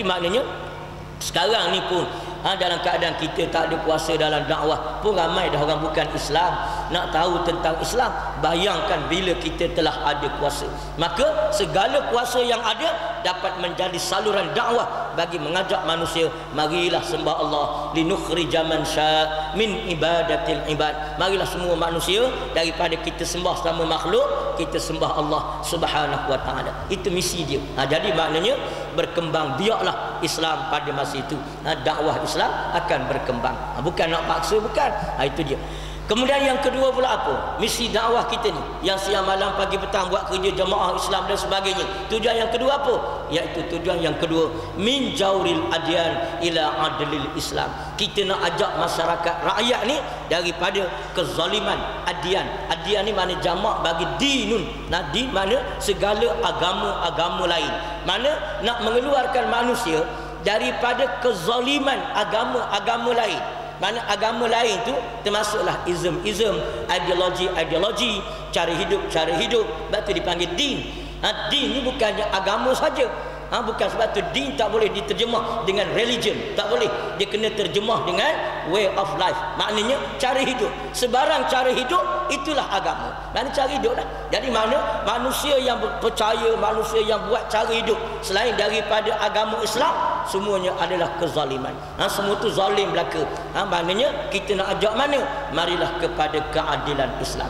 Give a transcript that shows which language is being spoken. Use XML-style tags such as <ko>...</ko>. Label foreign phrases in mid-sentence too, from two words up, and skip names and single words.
<ms>Jadi maknanya sekarang ni pun Dalam keadaan kita tak ada kuasa dalam dakwah pun ramai dah orang bukan Islam nak tahu tentang Islam. Bayangkan bila kita telah ada kuasa, maka segala kuasa yang ada dapat menjadi saluran dakwah bagi mengajak manusia, marilah sembah Allah,</ms> <ar>لنخرج من شاء من عبادة العباد.</ar> <ms>Marilah semua manusia daripada kita sembah sama makhluk, kita sembah Allah</ms> <ar>سبحانه وتعالى.</ar> <ms>Itu misi dia. Jadi maknanya berkembang biaklah Islam pada masa itu. Dakwah Islam akan berkembang. Bukan nak paksa, bukan. Itu dia. Kemudian yang kedua pula apa? Misi dakwah kita ni yang siang malam pagi petang buat kerja jemaah Islam dan sebagainya. Tujuan yang kedua apa? Iaitu tujuan yang kedua,</ms> <ar>من جور الأديان إلى عدل الإسلام.</ar> <ms>Kita nak ajak masyarakat rakyat ni daripada kezaliman adyan. Adyan ni mana jamak bagi dinun. Nah, di mana segala agama-agama lain. Mana nak mengeluarkan manusia daripada kezaliman agama-agama lain. Mana agama lain tu termasuklah ism, ideologi, cara hidup. Sebab tu dipanggil din. Din ni bukannya agama saja. Bukan sebab tu din tak boleh diterjemah dengan religion, tak boleh. Dia kena terjemah dengan</ms> <en>way of life.</en> <ms>Maknanya cara hidup. Sebarang cara hidup itulah agama. Mana cara hidup lah. Jadi mana manusia yang percaya, manusia yang buat cara hidup selain daripada agama Islam, semuanya adalah kezaliman. Semua tu zalim belaka. Maknanya kita nak ajak mana? Marilah kepada keadilan Islam.</ms>